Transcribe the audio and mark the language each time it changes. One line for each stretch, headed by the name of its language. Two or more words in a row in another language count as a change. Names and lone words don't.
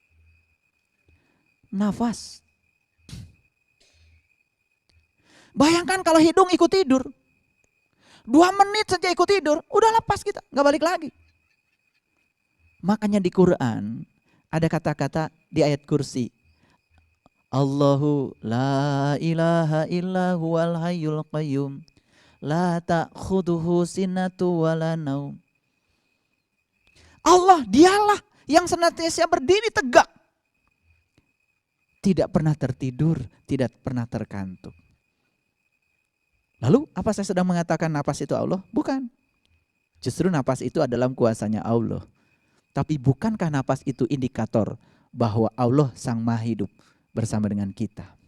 Indonesian: Nafas. Bayangkan kalau hidung ikut tidur. 2 menit saja ikut tidur, udah lepas kita, gak balik lagi. Makanya di Quran ada kata-kata di ayat kursi.
Arabic: الله لا إله إلا هو الحي القيوم لا تأخذه سنة ولا نوم.
Indonesian: Allah dialah yang senantiasa berdiri tegak. Tidak pernah tertidur, tidak pernah terkantuk. Lalu apa saya sedang mengatakan napas itu Allah? Bukan. Justru napas itu adalah kuasanya Allah. Tapi bukankah napas itu indikator bahwa Allah sang maha hidup bersama dengan kita?